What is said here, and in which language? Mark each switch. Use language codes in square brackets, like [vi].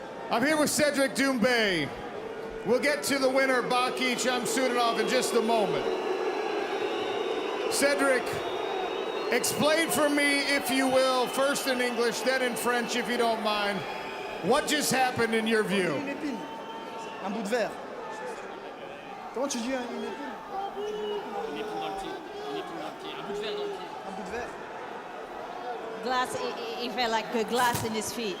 [en] I'm here with Cedric Doumbé. We'll get to the winner, Baki Shamsudinov, in just a moment. Cedric, explain for me, if you will, first in English, then in French, if you don't mind, what just happened in your view? [fr] Une épine. Un bout de verre. Comment tu dis une épine? Une épine dans le pied. Une épine dans le pied. Un bout de verre dans le pied. Un bout de verre. [en] Glass, he felt like a glass in his feet.